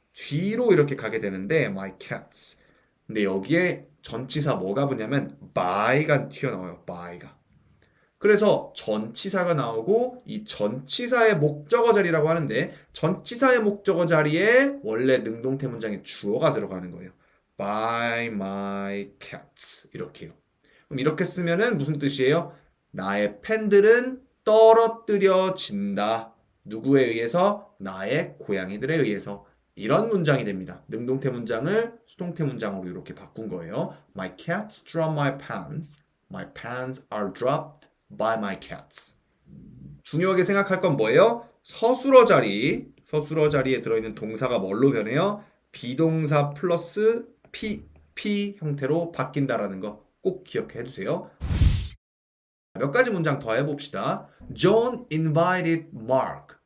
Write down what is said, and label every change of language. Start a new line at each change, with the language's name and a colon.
Korean: 뒤로 이렇게 가게 되는데
English: my cats.
Korean: 근데 여기에 전치사 뭐가 붙냐면 by가 튀어나와요. by가. 그래서 전치사가 나오고 이 전치사의 목적어 자리라고 하는데 전치사의 목적어 자리에 원래 능동태 문장에 주어가 들어가는 거예요.
English: By my cats
Korean: 이렇게요. 그럼 이렇게 쓰면은 무슨 뜻이에요? 나의 펜들은 떨어뜨려진다. 누구에 의해서? 나의 고양이들에 의해서. 이런 문장이 됩니다. 능동태 문장을 수동태 문장으로 이렇게 바꾼 거예요.
English: My cats drop my pants. My pants are dropped by my cats.
Korean: 중요하게 생각할 건 뭐예요? 서술어 자리에 들어있는 동사가 뭘로 변해요? 비동사 플러스 PP 형태로 바뀐다라는 거 꼭 기억해 두세요. 몇 가지 문장 더 해봅시다.
English: John invited Mark.